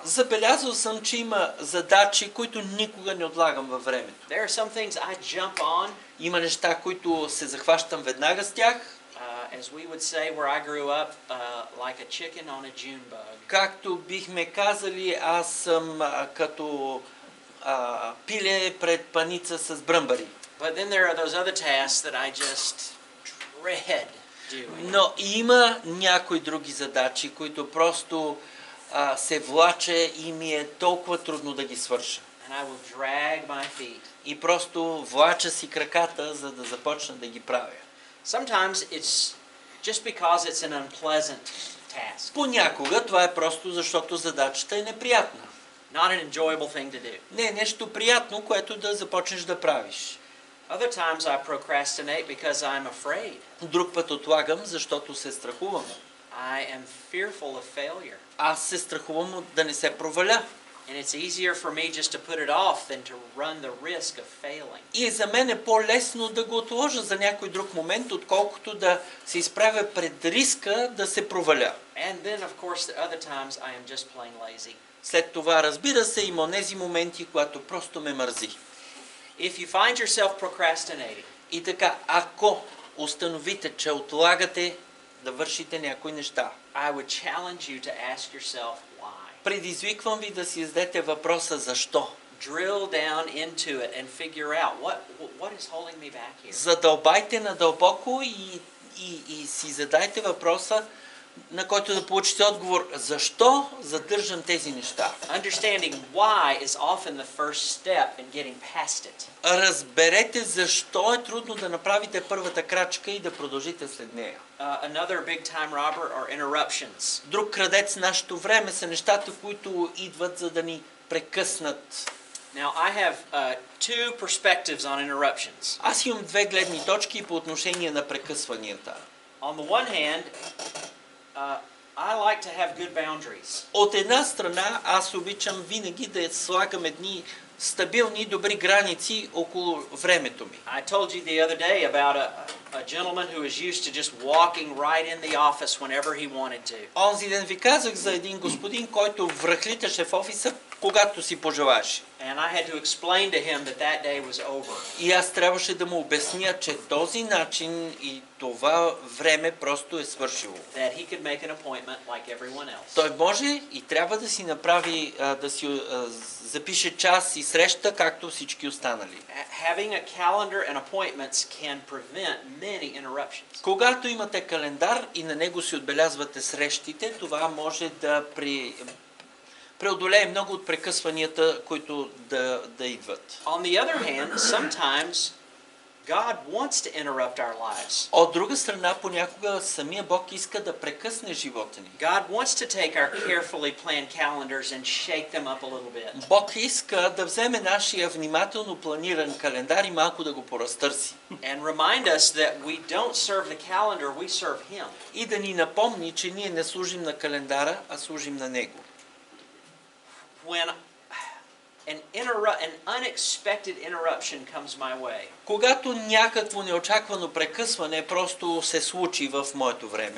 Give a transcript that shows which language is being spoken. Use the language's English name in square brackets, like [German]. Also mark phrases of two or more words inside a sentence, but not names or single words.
[Bulgarian] Забелязал съм, че има задачи, които никога не отлагам във времето. [English] There are some things I jump on. [Bulgarian] Има неща, които се захващам веднага с тях. [English] As we would say where I grew up, like a chicken on a June bug. [Bulgarian] Както бихме казали, аз съм като пиле пред паница с бръмбари. [English] But then there are those other tasks that I just dread doing. [Bulgarian] Но има някои други задачи, които просто се влаче и ми е толкова трудно да ги свърша. [English] And I will drag my feet. [Bulgarian] И просто влача си краката, за да започна да ги правя. [English] Sometimes it's just because it's an unpleasant task, [Bulgarian] Понякога това е просто защото задачата е неприятна. [English] not an enjoyable thing to do. [Bulgarian] Не е нещо приятно, което да започнеш да правиш. [English] Other times I procrastinate because I'm afraid. [Bulgarian] Друг път отлагам, защото се страхувам. [English] I am fearful of failure. [Bulgarian] Аз се страхувам да не се проваля. [English] And it's easier for me just to put it off than to run the risk of failing. [Bulgarian] И за мен е по-лесно да го отложа за някой друг момент, отколкото да се изправя пред риска да се проваля. [English] And then, of course, the other times I am just plain lazy. [Bulgarian] След това, разбира се, има онези моменти, когато просто ме мързи. [English] If you find yourself procrastinating, [Bulgarian] И така, ако установите, че отлагате да вършите някои неща, [English] I would challenge you to ask yourself why. [Bulgarian] предизвиквам ви да си зададете въпроса защо. [English] Drill down into it and figure out what is holding me back here. [Bulgarian] Задълбайте надълбоко и си задайте въпроса, на който да получите отговор. Защо задържам тези неща? [English] Understanding why is often the first step in getting past it. [Bulgarian] Разберете защо е трудно да направите първата крачка и да продължите след нея. [English] Another big time robber are interruptions. [Bulgarian] Друг крадец в нашето време са нещата, които идват за да ни прекъснат. [English] Now I have two perspectives on interruptions. [Bulgarian] Аз имам две гледни точки по отношение на прекъсванията. [English] On the one hand, I like to have good boundaries. [Bulgarian] От една страна, аз обичам винаги да слагам едни стабилни и добри граници около времето ми. [English] I told you the other day about a gentleman who was used to just walking right in the office whenever he wanted to. [Bulgarian] Онзи ден ви казах за един господин, който връхлиташе в офиса, когато си пожелаше. [English] And I had to explain to him that day was over. [Bulgarian] И аз трябваше да му обясня, че този начин и това време просто е свършило. [English] That he could make an appointment like everyone else. [Bulgarian] Той може и трябва да си направи, да си запише час и среща, както всички останали. [English] Having a calendar and appointments can prevent many interruptions. [Bulgarian] Когато имате календар и на него си отбелязвате срещите, това може да преодолее много от прекъсванията, които да идват. [English] On the other hand, sometimes God wants to interrupt our lives. [Bulgarian] От друга страна, понякога самия Бог иска да прекъсне живота ни. [English] God wants to take our carefully planned calendars and shake them up a little bit. [Bulgarian] Бог иска да вземе нашия внимателно планиран календар и малко да го поразтърси. [English] And remind us that we don't serve the calendar, we serve Him. [Bulgarian] И да ни напомни, че ние не служим на календара, а служим на Него. [English] When an unexpected interruption comes my way, [Bulgarian] Когато някакво неочаквано прекъсване просто се случи в моето време,